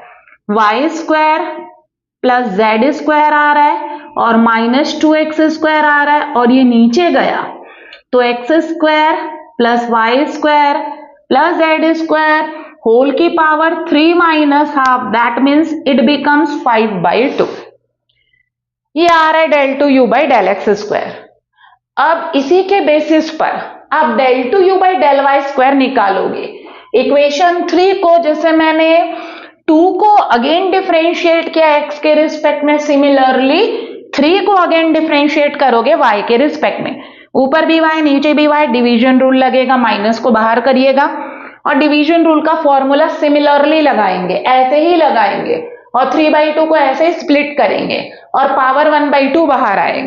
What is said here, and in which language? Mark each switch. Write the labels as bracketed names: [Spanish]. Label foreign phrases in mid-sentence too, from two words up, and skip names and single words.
[English] y square plus z square [Hindi] आ रहा है और [English] minus 2x square [Hindi] आ रहा है, और ये नीचे गया तो [English] x square plus y square plus z square whole power 3 minus half, that means it becomes 5/2. [Hindi] ये आ रहा है [English] del 2 u by del x square. [Hindi] अब इसी के बेसिस पर आप [English] del 2 u by del y square [Hindi] निकालोगे। इक्वेशन 3 को जैसे मैंने 2 को [English] again differentiate [Hindi] किया x के रिस्पेक्ट में, सिमिलरली 3 को [English] again differentiate [Hindi] करोगे y के रिस्पेक्ट में। ऊपर भी y नीचे भी y, [English] division rule [Hindi] लगेगा, माइनस को बाहर करिएगा और [English] division rule [Hindi] का फॉर्मूला सिमिलरली लगाएंगे, ऐसे ही लगाएंगे और 3/2 को ऐसे ही स्प्लिट करेंगे और पावर 1/2 बाहर आएगा।